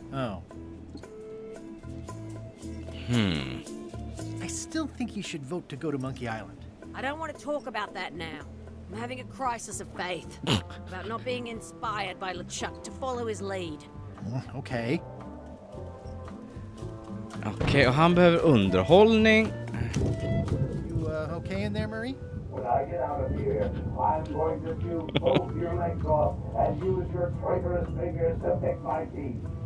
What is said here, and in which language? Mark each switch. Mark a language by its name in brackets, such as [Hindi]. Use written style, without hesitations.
[English] Oh. I still think you should vote to go to Monkey Island. I don't want to talk about that now. I'm having a crisis of faith about not being inspired by LeChuck to follow his lead. Okay. [Swedish] Okej, och han behöver underhållning. [English] You okay in there, Murray? When I get out of here, I'm going to chew both your legs off and use your traitorous fingers to pick my teeth.